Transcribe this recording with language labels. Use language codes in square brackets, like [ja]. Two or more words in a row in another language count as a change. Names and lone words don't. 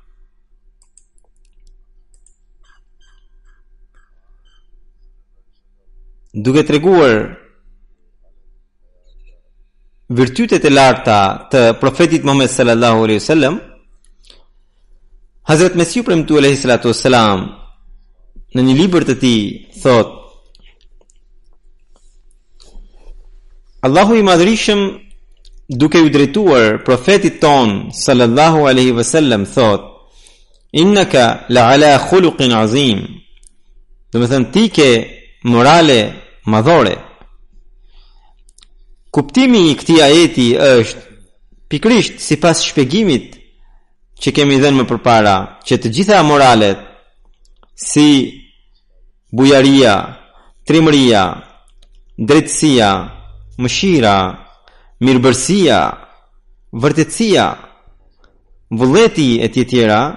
[sq] Duke treguar virtytet e larta të profetit Muhammed [ar] صلى الله عليه وسلم, [sq] Hazrat Mesiu premtu [ar] عليه الصلاة والسلام [sq] në një libër të tij thotë: Allahu i madhërisëm duke u drejtuar profetit ton [ar] صلى الله عليه وسلم [sq] thot: [ar] إنك لعلى خلق عظيم. [sq] Do të thënë ti ke morale madhore. Kuptimi I këtij ajeti është pikërisht sipas shpjegimit që kemi dhënë më përpara, që të gjitha moralet si bujaria, trimëria, drejtësia, mëshira, mirëbërësia, vërtetësia, vullneti e tjera,